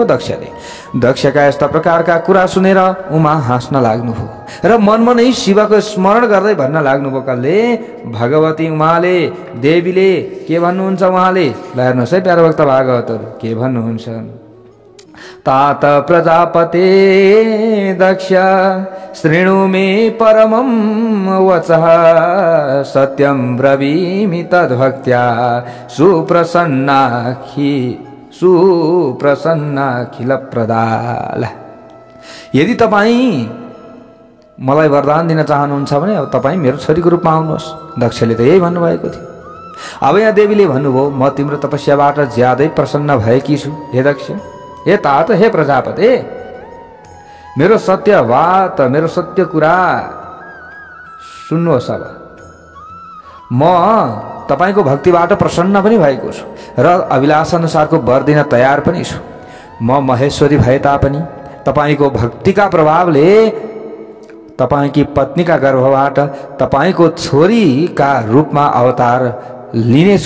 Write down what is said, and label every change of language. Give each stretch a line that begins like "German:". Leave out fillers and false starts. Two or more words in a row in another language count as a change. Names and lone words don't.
Nepali: दक्षले। दक्षका यस्ता प्रकारका कुरा सुनेर उमा हाँस्न लाग्नुभयो र मनमा नै शिवको स्मरण गर्दै भन्न लाग्नुभयो। कसले? भगवती उमाले, देवीले के भन्नुहुन्छ उहाँले? ल हेर्नुहोस् है प्यारो भक्त भागवतहरू, के भन्नुहुन्छ?
Sanskrit: तात प्रजापते दक्ष शृणु मे परमं वचः सत्यं ब्रवीमि तद्भक्त्या सुप्रसन्नाखिल प्रदाल।
Nepali: यदि तपाईँ मलाई वरदान दिन चाहनुहुन्छ भने अब तपाईँ मेरो छोरीको रूपमा आउनुहोस्। दक्षले त यही भन्नुभएको थियो। अब यहाँ देवीले भन्नुभयो म तिम्रो तपस्याबाट ज्यादै प्रसन्न भएकी छु हे दक्ष, हे तात, हे प्रजापते, मेरो सत्य बात, मेरो सत्य कुरा सुन्नुहोस्। अब म तपाईको भक्तिबाट प्रसन्न पनि भएको छु र अभिलाष अनुसारको वर दिन तयार पनि छु। म महेश्वरी भए तापनि तपाईको भक्तिका प्रभावले तपाईकी पत्नीका गर्भबाट तपाईको छोरीका रूपमा अवतार लिनेछु।